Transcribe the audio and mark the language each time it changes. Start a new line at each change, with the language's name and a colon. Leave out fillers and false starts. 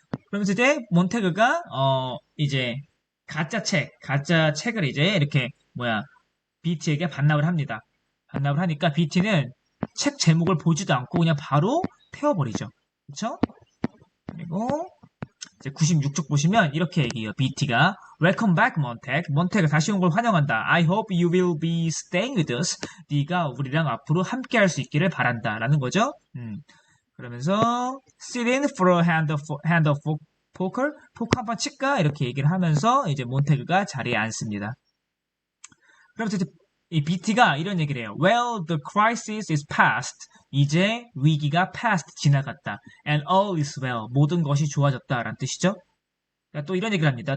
Korean: 그러면서 이제 몬테그가 이제 가짜 책을 이제 이렇게 BT에게 반납을 합니다. 반납을 하니까 BT는 책 제목을 보지도 않고 그냥 바로 태워버리죠. 그쵸? 그리고 이제 96쪽 보시면 이렇게 얘기해요.
English: BT가 Welcome back, Montag.
Korean: 몬테그 다시 온 걸 환영한다.
English: I hope you will be staying with us.
Korean: 네가 우리랑 앞으로 함께 할 수 있기를 바란다. 라는 거죠. 그러면서
English: sit in for a hand of poker.
Korean: 포크 한판 칠까? 이렇게 얘기를 하면서 이제 몬테그가 자리에 앉습니다. 그러면서 이제 이 BT가 이런 얘기를 해요.
English: Well, the crisis is past.
Korean: 이제 위기가 past, 지나갔다.
English: And all is well.
Korean: 모든 것이 좋아졌다. 라는 뜻이죠. 그러니까 또 이런 얘기를 합니다.